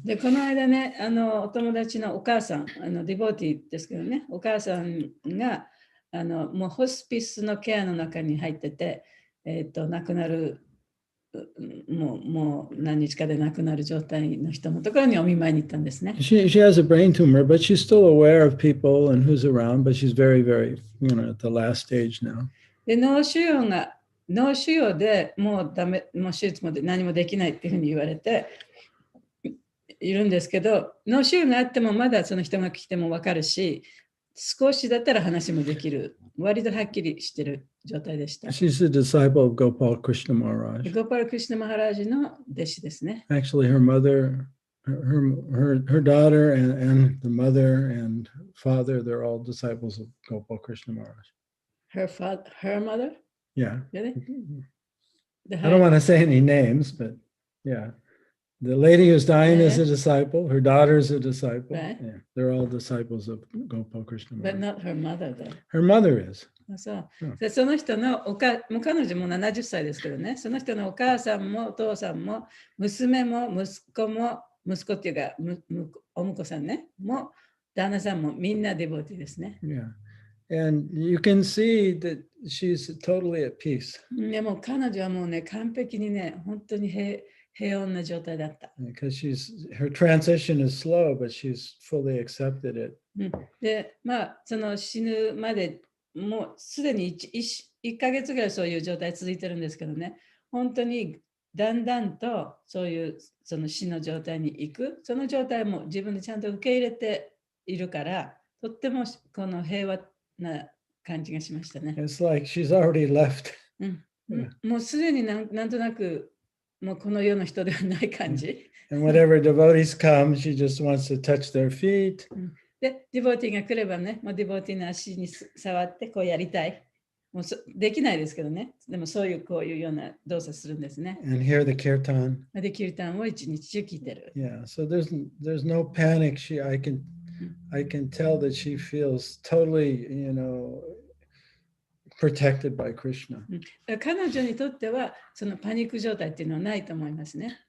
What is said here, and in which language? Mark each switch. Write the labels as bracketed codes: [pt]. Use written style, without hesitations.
[ja] で、この間ね、お友達のお母さん、ディボーティーですけどね、お母さんがもうホスピスのケアの中に入ってて、亡くなるもう何日かで亡くなる状態の人のところにお見舞いに行ったんですね。 [en] She has a brain tumor, but she's still aware of people and who's around, but she's very, very, at the last stage now. [ja] で脳腫瘍でもうダメ、もう手術も何もできないっていうふうに言われているんですけど、脳腫瘍があってもまだその人が来ても分かるし、少しだったら話もできる、割とはっきりしてる状態でした。 [en] She's a disciple of Gopal Krishna Maharaj. [ja] ゴパル・クリシュナ・マハラージの弟子ですね。 [en] Actually, her mother, her daughter, and the mother and father, they're all disciples of Gopal Krishna Maharaj. Her mother? Yeah. Really? I don't want to say any names, but yeah. The lady who's dying is a disciple. Her daughter is a disciple. Right. Yeah, they're all disciples of Gopal Krishna But Maharaj. not her mother, though. Her mother is. [ja] そううんでその人のもう彼女も70歳ですけどね、その人のお母さんもお父さんも娘も息子っていうかお婿さんね、も旦那さんもみんなデボティですね。 [en] Yeah. And you can see that she's totally at peace [ja] でも彼女はもうね、完璧にね、本当に平穏な状態だった。 [en] because her transition is slow, but she's fully accepted it. [ja] で、まあ、その死ぬまでもうすでに 1ヶ月ぐらいそういう状態続いてるんですけどね、本当にだんだんとそういうその死の状態に行く、その状態も自分でちゃんと受け入れているから、とってもこの平和な感じがしましたね。 [en] It's like she's already left. [ja] もうすでになんとなくもうこの世の人ではない感じ。 [en] And whenever devotees come, she just wants to touch their feet. [ja] で、ディボーティーが来ればね、もうディボーティーの足に触ってこうやりたい。もうできないですけどね。でもそういうこういうような動作するんですね。 [en] And hear the kirtan. [ja] で、キルタンを一日中聞いてる。 [en] Yeah, so there's no panic. I can tell that she feels totally, protected by Krishna. [ja] 彼女にとってはそのパニック状態っていうのはないと思いますね。